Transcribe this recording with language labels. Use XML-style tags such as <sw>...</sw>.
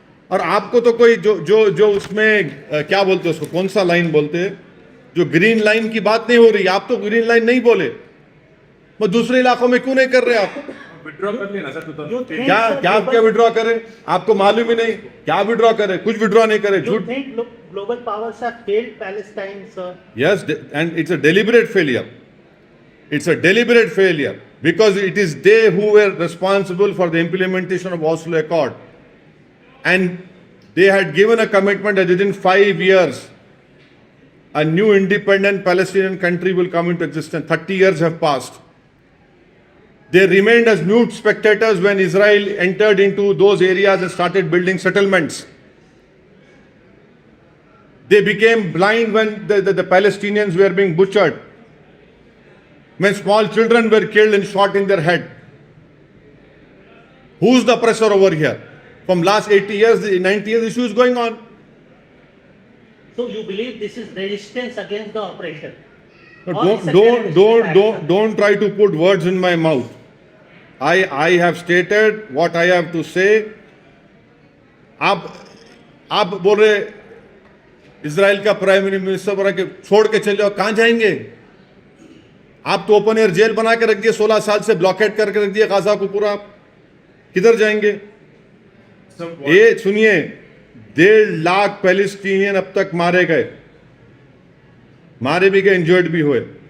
<hi>और आपको तो कोई जो जो जो उसमें क्या बोलते हैं उसको, कौन सा लाइन बोलते हैं, जो ग्रीन लाइन की बात नहीं हो रही, आप तो ग्रीन लाइन नहीं बोले, वो दूसरे इलाकों में क्यों नहीं कर रहे आप? विड्रॉ कर लिया ना सर 2013। क्या क्या आप क्या विड्रॉ करें? आपको मालूम ही नहीं क्या विड्रॉ करें, कुछ विड्रॉ नहीं करे,</hi> <en>Do you</en> <hi>झूठ।</hi> <en>think global powers have failed Palestine, sir? Yes, and it's a deliberate failure. It's a deliberate failure because it is they who were responsible for the implementation of Oslo Accord. And they had given a commitment that within 5 years, a new independent Palestinian country will come into existence. 30 years have passed. They remained as mute spectators when Israel entered into those areas and started building settlements. They became blind when the Palestinians were being butchered, when small children were killed and shot in their head. Who's the oppressor over here? From last 80 years, 90 years, issue is going on. So you believe this is resistance against the oppression? But Or it's a terrorist attack? don't try to put words in my mouth. I have stated what I have to say.</en> <hi>आप बोल रहे Israel का prime minister बोल रहा कि छोड़ के चले जाओ, कहां जाएंगे? आप तो ओपन एयर जेल बना के रख दिए, 16 साल से ब्लॉकेट करके रख दिए गाजा को पूरा, किधर जाएंगे? ये सुनिए, 1.5 लाख पैलेस्टीनियन अब तक मारे गए, मारे भी गए, इंजर्ड भी हुए।</hi>